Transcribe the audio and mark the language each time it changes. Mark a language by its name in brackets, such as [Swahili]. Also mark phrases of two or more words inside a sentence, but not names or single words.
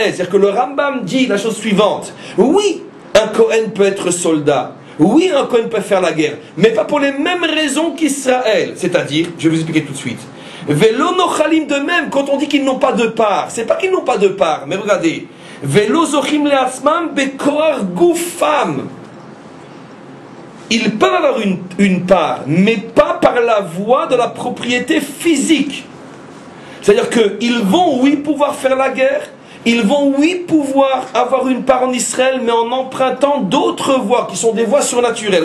[French] C'est-à-dire que le Rambam dit la chose suivante. Oui, un Kohen peut être soldat. Oui, un Kohen peut faire la guerre. Mais pas pour les mêmes raisons qu'Israël. C'est-à-dire, je vais vous expliquer tout de suite. [Hebrew] ולא נוחלים [French] de même, quand on dit qu'ils n'ont pas de part. C'est pas qu'ils n'ont pas de part, mais regardez. [Hebrew] ולא זוכים לעצמם בכח גופם. [French] Ils peuvent avoir une part, mais pas par la voie de la propriété physique. C'est-à-dire qu'ils vont, oui, pouvoir faire la guerre, ils vont, oui, pouvoir avoir une part en Israël, mais en empruntant d'autres voies, qui sont des voies surnaturelles.